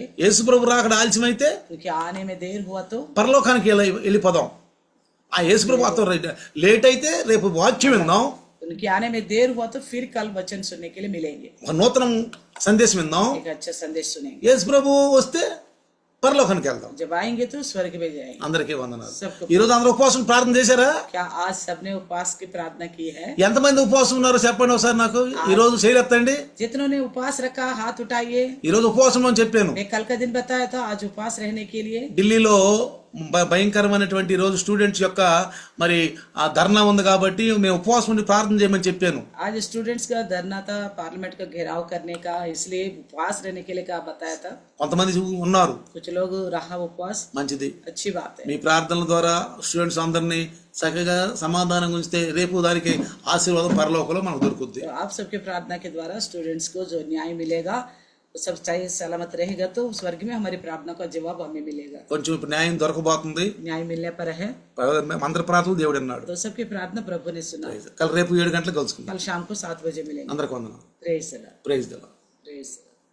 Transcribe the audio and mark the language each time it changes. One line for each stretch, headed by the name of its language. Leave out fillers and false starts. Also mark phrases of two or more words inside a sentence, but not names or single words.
Telugu: యేసు ప్రభు రాకడ ఆలస్యమైతే
Hindi: क्योंकि आने में देर हुआ तो
Telugu: పరలోకానికి వెళ్ళిపోదాం. ఆ యేసు ప్రభు అతో లేట్ అయితే రేపు వాక్యం విందాం,
Hindi: उनके आने में देर हुआ तो फिर कल वचन सुनने के लिए मिलेंगे,
Telugu: ఒక నూతన సందేశం విందాం.
Hindi: एक अच्छा संदेश सुनेंगे।
Telugu: యేసు ప్రభు వస్తే పరలోకానికి వెళ్దాం.
Hindi: जब आएंगे तो स्वर्ग में जाएंगे।
Telugu: అందరికీ వందనాలు.
Hindi: सबको
Telugu: ఈ రోజు అందరూ ఉపవాసం ప్రార్థన చేశారా?
Hindi: क्या आज सबने उपवास की प्रार्थना की है?
Telugu: ఎంతమంది ఉపవాసం ఉన్నారో చెప్పండి ఒకసారి నాకు. ఈ రోజు చేయలేదండి.
Hindi: जितनों ने उपवास रखा हाथ उठाइए।
Telugu: ఈ రోజు ఉపవాసం అని చెప్పాను.
Hindi: मैं कल का दिन बताया था आज उपवास रहने के लिए।
Telugu: ఢిల్లీలో భయంకరమైనటువంటి రోజు స్టూడెంట్స్ యొక్క మరి ఆ ధర్నా ఉంది కాబట్టి మేము ఉపవాసం ఉండి ప్రార్థన చేయమని చెప్పాను.
Hindi: आज स्टूडेंट्स का धरना था, पार्लियामेंट का घेराव करने का, इसलिए उपवास रहने के लिए का बताया था।
Telugu: కొంతమంది ఉన్నారు.
Hindi: कुछ लोग रहा उपवास,
Telugu: మంచిది.
Hindi: अच्छी बात है।
Telugu: మీ ప్రార్థనల ద్వారా స్టూడెంట్స్ అందరినీ చక్కగా సమాధానం ఉంచితే రేపు దానికి ఆశీర్వాదం పరలోకంలో మనకు దొరుకుద్ది.
Hindi: तो आप सबके प्रार्थना के द्वारा स्टूडेंट्स को जो न्याय मिलेगा वो सब सही सलामत रहेगा तो स्वर्ग में हमारी प्रार्थना का जवाब हमें मिलेगा।
Telugu: కొంచెం ఇప్పుడు న్యాయం దొరకబోతుంది.
Hindi: न्याय मिलने पर है
Telugu: అందరి ప్రార్థనలు దేవుడు అన్నాడు.
Hindi: तो सबकी प्रार्थना प्रभु ने सुना।
Telugu: రేపు 7 గంటలకు కలుసుకుందాం.
Hindi: कल शाम को 7 बजे मिलेंगे।
Telugu: అందరికి వందనాలు.
English: praise the Lord, praise the Lord. प्रेज।